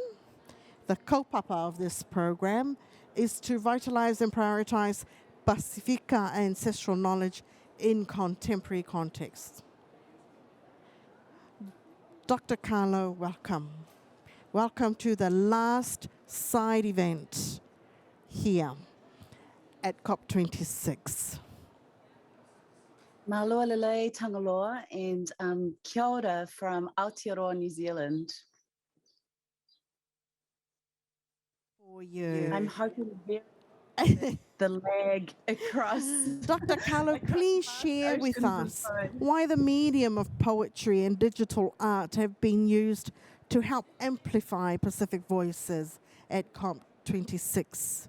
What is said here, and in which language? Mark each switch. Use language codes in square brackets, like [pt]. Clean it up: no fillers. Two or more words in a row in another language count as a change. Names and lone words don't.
[en] The kaupapa of this program is to vitalize and prioritize Pacifica ancestral knowledge in contemporary contexts. Dr. Carlo, welcome. Welcome to the last side event here at COP26. [sm] Mahalo lelei tangaloa, [en] and [mi] kia ora [en] from Aotearoa, New Zealand. For you. I'm hoping the lag across. Dr. Carlo, please share with us why the medium of poetry and digital art have been used to help amplify Pacific voices at COP26.